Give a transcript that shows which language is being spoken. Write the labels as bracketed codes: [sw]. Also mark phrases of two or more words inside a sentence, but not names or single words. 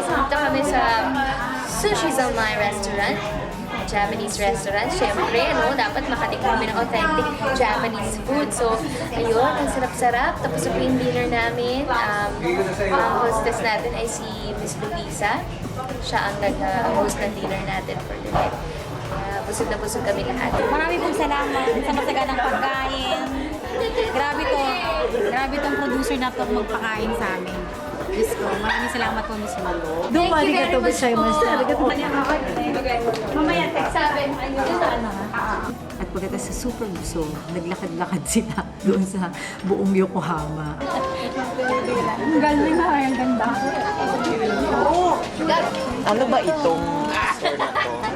[tl] Dito kami sa Sushi Zalmai Restaurant. [en] Japanese restaurant. [tl] Siyempre, dapat makatikman kami ng [en] authentic Japanese food. [tl] So, ayun, ang sarap-sarap. Tapos yung dinner namin, ang hostess natin ay si Miss Luisa. Siya ang nag-host ng dinner natin [en] for the night. [tl] Busog na busog kami lahat. Marami pong salamat sa masaganang pagkain. Grabe tong producer na to magpakain sa amin. Diyos ko, maraming salamat po, Miss Malo. Doon, [ja] ありがとうございます. [tl] Mamaya, text sabi. At pagkatapos sa super busog, naglakad-lakad sila doon sa buong Yokohama. Ang galing na, ang ganda. Ano ba itong store na to?